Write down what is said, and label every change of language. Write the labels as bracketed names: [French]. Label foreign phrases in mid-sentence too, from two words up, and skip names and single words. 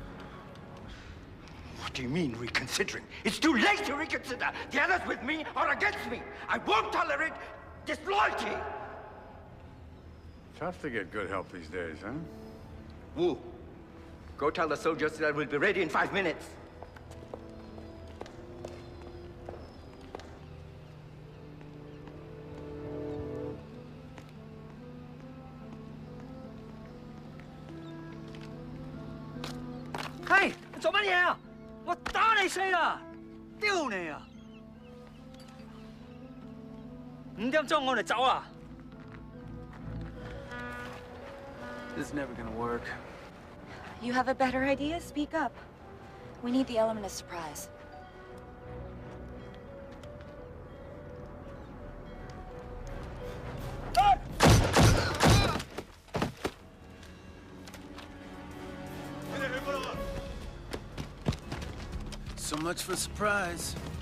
[English] What do you mean, reconsidering? It's too late to reconsider. The others with me or against me. I won't tolerate disloyalty. Tough to get good help these days, huh? Wu, go tell the soldiers that I will be ready in 5 minutes. [Cantonese] Hey，你做乜嘢啊？我打你死啦！丟你啊！5點鐘我哋走啊！ [English] This is never gonna work. You have a better idea? Speak up. We need the element of surprise. So much for surprise.